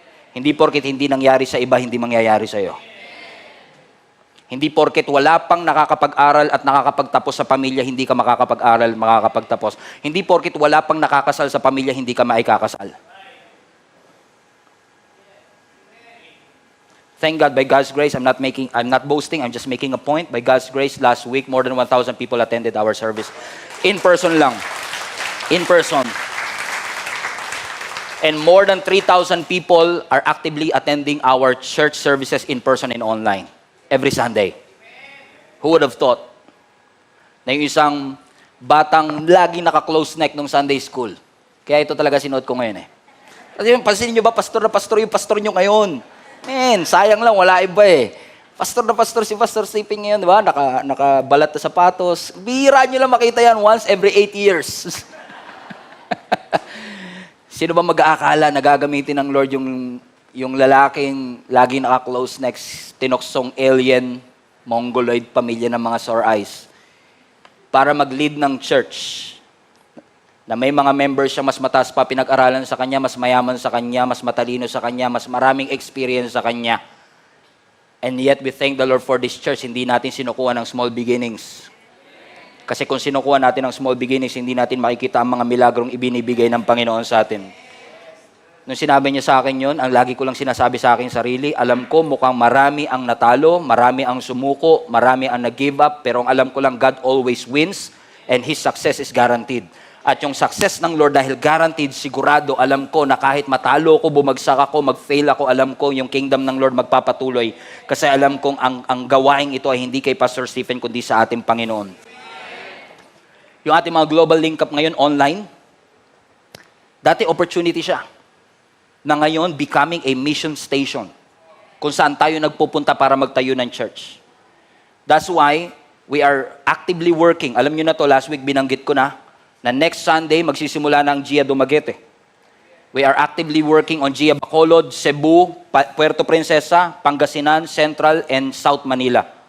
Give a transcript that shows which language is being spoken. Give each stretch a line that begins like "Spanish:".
Filipino: Hindi porket hindi nangyari sa iba, hindi mangyayari sa iyo. Hindi porket wala pang nakakapag-aral at nakakapagtapos sa pamilya, hindi ka makakapag-aral, makakapagtapos. Hindi porket wala pang nakakasal sa pamilya, hindi ka maikakasal.
English: Thank God, by God's grace, I'm not boasting, I'm just making a point. By God's grace, last week, more than 1,000 people attended our service. In person lang. In person. And more than 3,000 people are actively attending our church services in person and online. Every Sunday. Who would have thought
Filipino: na yung isang batang laging naka-close neck nung Sunday school. Kaya ito talaga sinuot ko ngayon eh. Kasi pansinin nyo ba, pastor na pastor yung pastor nyo ngayon? Man, sayang lang, wala iba eh. Pastor na pastor si Pastor Siping ngayon, di ba? Nakabalat na sapatos. Bihira nyo lang makita yan once every 8 years. Sino ba mag-aakala na gagamitin ng Lord yung lalaking lagi naka-close necks, tinoksong alien, mongoloid pamilya ng mga sore eyes para mag-lead ng church na may mga members siya mas mataas pa pinag-aralan sa kanya, mas mayaman sa kanya, mas matalino sa kanya, mas maraming experience sa kanya.
English: And yet we thank the Lord for this church,
Filipino: hindi natin sinukuha ng
English: small beginnings.
Filipino: Kasi kung sinukuha natin ng small beginnings, hindi natin makikita ang mga milagrong ibinibigay ng Panginoon sa atin. Nung sinabi niya sa akin yun, ang lagi ko lang sinasabi sa aking sarili, alam ko mukhang marami ang natalo, marami ang sumuko, marami ang nag-give up, pero ang alam ko lang,
English: God always wins and His success is guaranteed.
Filipino: At yung success ng Lord dahil guaranteed, sigurado, alam ko na kahit matalo ko, bumagsak ako, mag-fail ako, alam ko yung kingdom ng Lord magpapatuloy. Kasi alam kong ang gawaing ito ay hindi kay Pastor Stephen, kundi sa ating Panginoon. Yung ating mga global link up ngayon online, dati opportunity siya na ngayon becoming a mission station kung saan tayo nagpupunta para magtayo ng church.
English: That's why we are actively working.
Filipino: Alam nyo na to, last week binanggit ko na next Sunday magsisimula ng Gia Dumaguete.
English: We are actively working on Gia Bacolod, Cebu, Puerto Princesa, Pangasinan, Central, and South Manila.